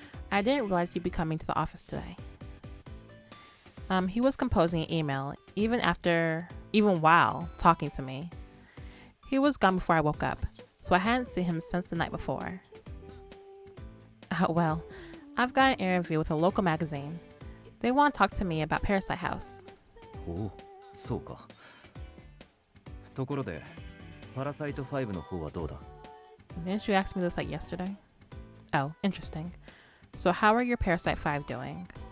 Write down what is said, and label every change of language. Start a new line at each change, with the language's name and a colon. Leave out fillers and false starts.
English: I didn't realize you'd be coming to the office today. He was composing an email even while talking to me. He was gone before I woke up, so I hadn't seen him since the night before. Well, I've got an interview with a local magazine. They want to talk to me about Parasite House.
Japanese: Oh, そうか。ところで、Parasite 5の方はどうだ?
English: Didn't you ask me this like yesterday? Oh, interesting. So how are your Parasite 5 doing?